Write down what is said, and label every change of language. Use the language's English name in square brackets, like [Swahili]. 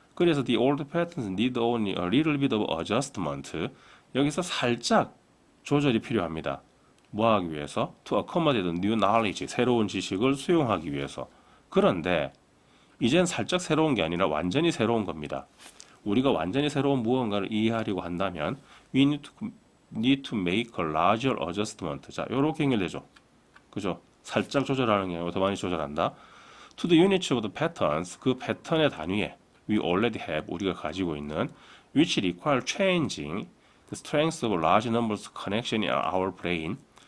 [Korean] 그래서 [English] the old patterns need only a little bit of adjustment. [Korean] 여기서 살짝 조절이 필요합니다. 뭐 하기 위해서? [English] To accommodate new knowledge, [Korean] 새로운 지식을 수용하기 위해서. 그런데 이젠 살짝 새로운 게 아니라 완전히 새로운 겁니다. 우리가 완전히 새로운 무언가를 이해하려고 한다면 [English] we need to make a larger adjustment. [Korean] 자, 요렇게 연결되죠. 그죠? 살짝 조절하는 게 아니고 더 많이 조절한다. [English] To the units of the patterns, [Korean] 그 패턴의 단위에 [English] we already have, [Korean] 우리가 가지고 있는 [English] which require changing the strength of large numbers connection in our brain.